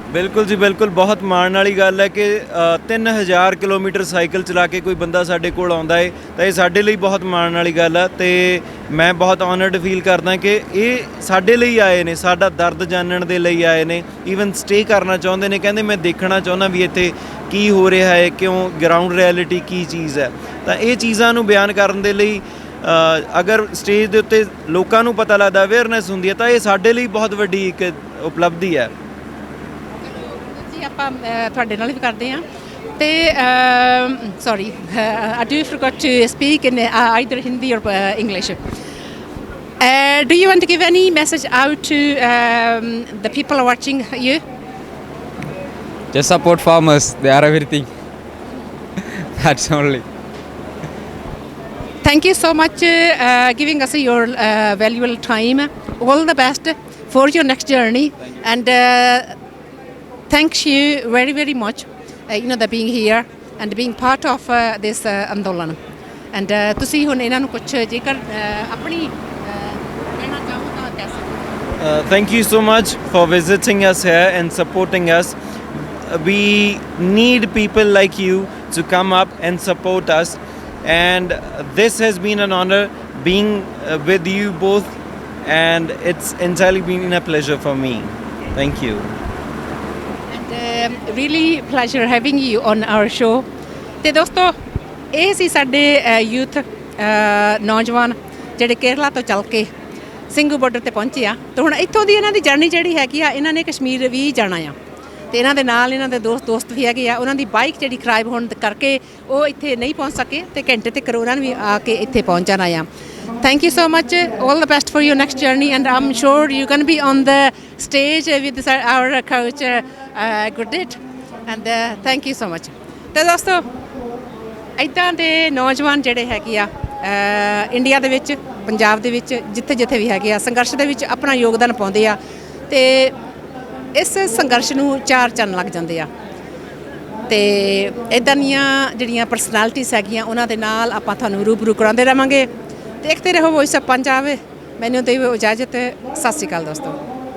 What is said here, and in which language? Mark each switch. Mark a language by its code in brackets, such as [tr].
[pa] ਬਿਲਕੁਲ ਜੀ ਬਿਲਕੁਲ ਬਹੁਤ ਮਾਣ ਵਾਲੀ ਗੱਲ ਹੈ ਕਿ 3000 ਕਿਲੋਮੀਟਰ ਸਾਈਕਲ ਚਲਾ ਕੇ ਕੋਈ ਬੰਦਾ ਸਾਡੇ ਕੋਲ ਆਉਂਦਾ ਹੈ ਤਾਂ ਇਹ ਸਾਡੇ ਲਈ ਬਹੁਤ ਮਾਣ ਵਾਲੀ ਗੱਲ ਆ ਤੇ ਮੈਂ ਬਹੁਤ ਆਨਰਡ ਫੀਲ ਕਰਦਾ ਕਿ ਇਹ ਸਾਡੇ ਲਈ ਆਏ ਨੇ ਸਾਡਾ ਦਰਦ ਜਾਣਨ ਦੇ ਲਈ ਆਏ ਨੇ ਈਵਨ ਸਟੇ ਕਰਨਾ ਚਾਹੁੰਦੇ ਨੇ ਕਹਿੰਦੇ ਮੈਂ ਦੇਖਣਾ ਚਾਹੁੰਦਾ ਵੀ ਇੱਥੇ ਕੀ ਹੋ ਰਿਹਾ ਹੈ ਕਿਉਂ ਗਰਾਊਂਡ ਰਿਐਲਿਟੀ ਕੀ ਚੀਜ਼ ਹੈ ਤਾਂ ਇਹ ਚੀਜ਼ਾਂ ਨੂੰ ਬਿਆਨ ਕਰਨ ਦੇ ਲਈ ਅਗਰ ਸਟੇਜ ਦੇ ਉੱਤੇ ਲੋਕਾਂ ਨੂੰ ਪਤਾ ਲੱਗਦਾ ਅਵੇਅਰਨੈਸ ਹੁੰਦੀ ਹੈ ਤਾਂ ਇਹ ਸਾਡੇ ਲਈ ਬਹੁਤ ਵੱਡੀ ਇੱਕ ਉਪਲਬਧੀ ਹੈ ਆਪਾਂ ਤੁਹਾਡੇ ਨਾਲ ਵੀ ਕਰਦੇ ਹਾਂ ਤੇ [en] Sorry I do forgot to speak in either Hindi or English do you want to give any message out to the people watching you? Just support farmers. They are everything. That's only. Thank you so much giving us your valuable time. All the best for your next journey. And thanks you very, very much, the being here and being part of this ਅੰਦੋਲਨ. [pa] And ਤੁਸੀਂ ਹੁਣ ਇਹਨਾਂ ਨੂੰ ਕੁਝ ਜੇਕਰ ਆਪਣੀ ਕਹਿਣਾ ਚਾਹੋ ਤਾਂ ਕਹਿ ਸਕਦੇ ਹੋ. [en] Thank you so much for visiting us here and supporting us. We need people like you to come up and support us, and this has been an honor being with you both, and it's entirely been a pleasure for me. Thank you. And really pleasure having you on our show. [pa] ਤੇ ਦੋਸਤੋ ਇਹ ਸੀ ਸਾਡੇ youth ਨੌਜਵਾਨ ਜਿਹੜੇ ਕੇਰਲਾ ਤੋਂ ਚੱਲ ਕੇ Singhu border ਤੇ ਪਹੁੰਚੇ ਆ ਤੇ ਹੁਣ ਇੱਥੋਂ ਦੀ ਇਹਨਾਂ ਦੀ ਜਰਨੀ ਜਿਹੜੀ ਹੈਗੀ ਆ ਇਹਨਾਂ ਨੇ ਕਸ਼ਮੀਰ ਵੀ ਜਾਣਾ ਆ ਤੇ ਇਹਨਾਂ ਦੇ ਨਾਲ ਇਹਨਾਂ ਦੇ ਦੋਸਤ ਵੀ ਹੈਗੇ ਆ ਉਹਨਾਂ ਦੀ ਬਾਈਕ ਜਿਹੜੀ ਖਰਾਬ ਹੋਣ ਕਰਕੇ ਉਹ ਇੱਥੇ ਨਹੀਂ ਪਹੁੰਚ ਸਕੇ ਤੇ ਘੰਟੇ ਤੱਕ ਉਹਨਾਂ ਨੇ ਵੀ ਆ ਕੇ ਇੱਥੇ ਪਹੁੰਚ ਜਾਣਾ ਆ. [en] Thank you so much. All the best for your next journey, and I'm sure you're going to be on the stage with our coach Gurdeep. And thank you so much. [pa] ਤੇ ਦੋਸਤੋ ਇੱਦਾਂ ਦੇ ਨੌਜਵਾਨ ਜਿਹੜੇ ਹੈਗੇ ਆ ਇੰਡੀਆ ਦੇ ਵਿੱਚ ਪੰਜਾਬ ਦੇ ਵਿੱਚ ਜਿੱਥੇ ਜਿੱਥੇ ਵੀ ਹੈਗੇ ਆ ਸੰਘਰਸ਼ ਦੇ ਵਿੱਚ ਆਪਣਾ ਯੋਗਦਾਨ ਪਾਉਂਦੇ ਆ ਤੇ ਇਸ ਸੰਘਰਸ਼ ਨੂੰ 4 ਚੰਨ ਲੱਗ ਜਾਂਦੇ ਆ ਤੇ ਇੱਦਾਂ ਦੀਆਂ ਜਿਹੜੀਆਂ ਪਰਸਨੈਲਿਟੀਜ਼ ਹੈਗੀਆਂ ਉਹਨਾਂ ਦੇ ਨਾਲ ਆਪਾਂ ਤੁਹਾਨੂੰ ਰੂਬਰੂ ਕਰਾਉਂਦੇ ਰਹਾਂਗੇ. ਦੇਖਦੇ ਰਹੋ ਵੌਇਸ ਆਫ ਪੰਜਾਬ. ਮੈਨੂੰ ਦਿਓ ਇਜਾਜ਼ਤ. ਸਤਿ ਸ਼੍ਰੀ ਅਕਾਲ ਦੋਸਤੋ.